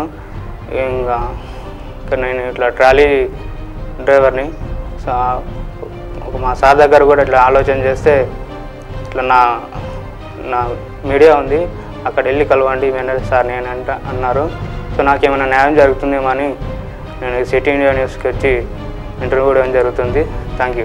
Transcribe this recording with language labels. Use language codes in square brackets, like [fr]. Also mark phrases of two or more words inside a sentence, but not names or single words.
[te] ఇంకా నేను ఇట్లా ట్రాలీ డ్రైవర్ని. సో మా సార్ దగ్గర కూడా ఇట్లా ఆలోచన చేస్తే ఇట్లా నా మీడియా ఉంది, అక్కడ వెళ్ళి కలవండి మేనేజర్ సార్ నేను అన్నారు. సో నాకేమైనా న్యాయం జరుగుతుందేమో అని నేను సిటీ इंडिया न्यूज़ की వచ్చి इंटरव्यू ఇవ్వడం జరుగుతుంది. [en] thank you.